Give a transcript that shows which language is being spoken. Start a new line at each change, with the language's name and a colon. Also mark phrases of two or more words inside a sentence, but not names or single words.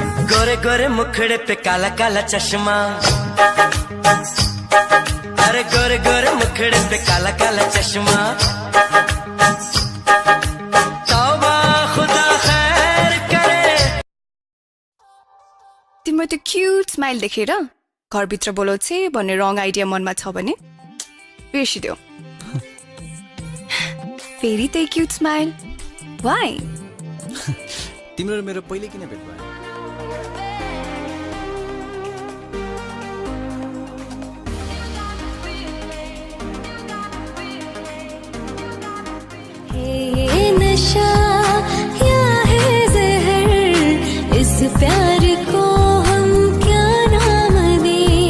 Hindi: गोरे गोरे मुखड़े पे काला काला चश्मा, अरे गोरे गोरे मुखड़े पे काला काला चश्मा। तौबा खुदा खैर करे।
Nepali: तिम्रो त्यो
English: cute smile
Nepali: देखेर घरभित्र बोलाउँछे भन्ने
English: wrong idea
Nepali: मनमा छ भने बिर्सिदेऊ। फेरि त्यही
English: cute smile why?
Nepali: तिम्रो र मेरो पहिले किन भेट भयो?
Hindi: नशा या है जहर, इस प्यार को हम क्या नाम दें?